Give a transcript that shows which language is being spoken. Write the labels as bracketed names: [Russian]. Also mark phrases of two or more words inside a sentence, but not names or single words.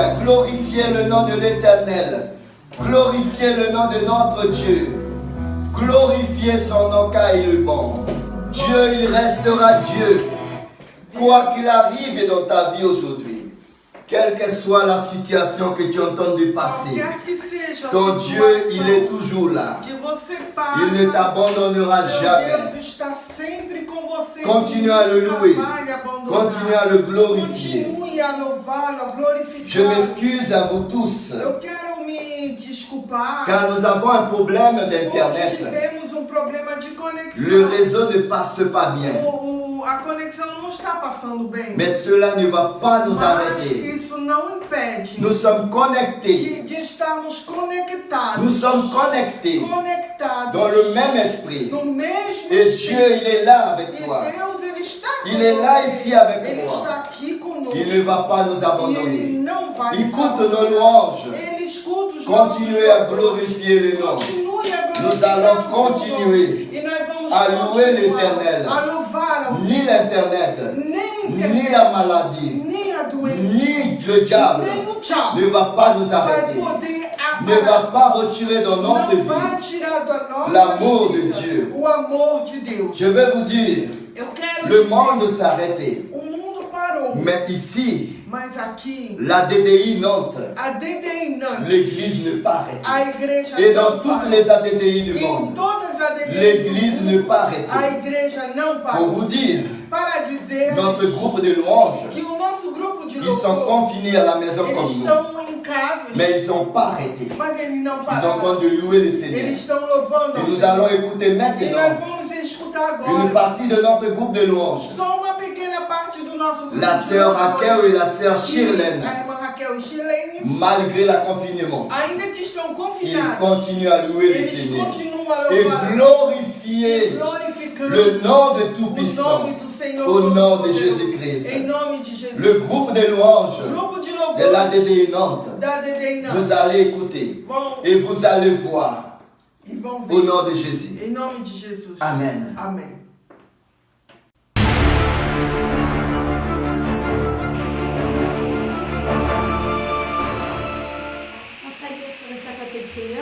[French] Glorifiez le nom de l'Éternel. Glorifiez le nom de notre Dieu. Glorifiez son nom car il est bon. Dieu, il restera Dieu. Quoi qu'il arrive dans ta vie aujourd'hui, quelle que soit la situation que tu entends de passer, [Portuguese] Qualquer que seja a [French] ton Dieu, il [Portuguese] situação [French] est toujours là. [Portuguese] que você passa, [French] Il ne t'abandonnera [Portuguese] seu [French] jamais. [Portuguese] Deus está sempre com você. [French] Continue à le louer. [Portuguese] Jamais lhe abandonar. [French] Continue à le glorifier. [Portuguese] Continue a louvá-lo, a glorificar. [French] Je m'excuse à vous tous, [Portuguese] Eu quero me desculpar. [French] car nous avons un problème [Portuguese] Hoje [French] d'internet. [Portuguese] tivemos problema de conexão. [French] Le réseau ne passe pas bien. [Portuguese] A conexão não está passando bem. [French] Mais cela ne va pas nous [Portuguese] Mas [French] arrêter. [Portuguese] isso não impede [French] Nous sommes connectés. [Portuguese] de estarmos conectados. [French] Nous sommes connectés [Portuguese] Conectados [French] dans le même esprit. [Portuguese] no mesmo [French] Et [Portuguese] espírito. [French] Dieu, il est là avec [Portuguese] E [French] toi. [Portuguese] Deus, ele está [French] Il est là ici avec [Portuguese] Ele [French] moi. [Portuguese] está aqui conosco. [French] Il ne va pas nous [Portuguese] E ele [French] abandonner. [Portuguese] não vai [French] Écoute [Portuguese] nos [French] nos louanges. [Portuguese] Ele escuta os [French] Continuez à glorifier le nom. [Portuguese] Continue a [French] Nous [Portuguese] glorificar [French] allons [Portuguese] o seu [French] continuer [Portuguese] nome. E nós vamos [French] à louer [Portuguese] continuar [French] l'Éternel. [Portuguese] a louvar ao [French] Ni [Portuguese] Senhor. [French] l'internet, [Portuguese] Nem a [French] ni [Portuguese] internet, [French] la maladie, [Portuguese] nem a doença, [French] ni le diable [Portuguese] nem o diabo [French] ne va pas nous [Portuguese] vai [French] arrêter. [Portuguese] poder [French] Ne va pas retirer dans notre [Portuguese] não vai [French] vie [Portuguese] tirar da nossa [French] l'amour de [Portuguese] vida [French] Dieu. [Portuguese] o amor de Deus. [French] Je vais vous dire, [Portuguese] Eu quero [French] le [Portuguese] dizer, [French] monde s'arrêtait. [Portuguese] o mundo parou, [French] Mais ici, [Portuguese] mas aqui [French] la DDI Nantes, [Portuguese] a DDI Nantes, [French] l'église ne pas arrêtée. [Portuguese] a igreja [French] Et [Portuguese] não [French] dans toutes [Portuguese] para. [French] les ADDI du [Portuguese] E em [French] monde, [Portuguese] todas as [French] l'église ne pas arrêter. [Portuguese] A igreja não [French] Pour [Portuguese] parou. [French] vous dire, [Portuguese] Para dizer [French] notre groupe de louanges, [Portuguese] que o nosso grupo de [French] ils sont [Portuguese] louvor, [French] confinés à la maison [Portuguese] eles [French] comme nous. [Portuguese] estão em casa, [French] Mais ils n'ont pas arrêté. [Portuguese] mas eles não [French] Ils sont en train [Portuguese] pararam. [French] de louer le Seigneur. [Portuguese] Eles estão louvando [French] Et [Portuguese] ao [French] nous [Portuguese] Senhor. [French] allons écouter [Portuguese] E nós [French] maintenant [Portuguese] vamos escutar [French] une [Portuguese] agora [French] partie de notre groupe de louanges. [Portuguese] só uma pequena parte do nosso grupo [French] La [Portuguese] de [French] sœur [Portuguese] louvor. [French] Raquel et la sœur [Portuguese] E [French] Shirlene, [Portuguese] a irmã Raquel e Shirlene, [French] malgré le confinement, [Portuguese] ainda que estão [French] ils [Portuguese] confinados, [French] continuent à louer le [Portuguese] eles [French] Seigneur [Portuguese] continuam a [French] et [Portuguese] louvar e [French] glorifier [Portuguese] glorificando [French] le nom de [Portuguese] o [French] Tout-Puissant [Portuguese] nome do Senhor [French] au nom de [Portuguese] Todo-Poderoso. [French] Jésus-Christ. [Portuguese] Em nome de Jesus. [French] Le groupe de louanges [Portuguese] Grupo de [French] de [Portuguese] louvor [French] l'ADD Nantes, [Portuguese] da DD [French] vous allez écouter [Portuguese] vão [French] et vous allez voir [Portuguese] e vão [French] au [Portuguese] ver. [French] nom de Jésus. [Portuguese] Em nome de Jesus. [French] Amen. [Portuguese] Amém. [French] On s'agresse pour le sacrifice du Seigneur.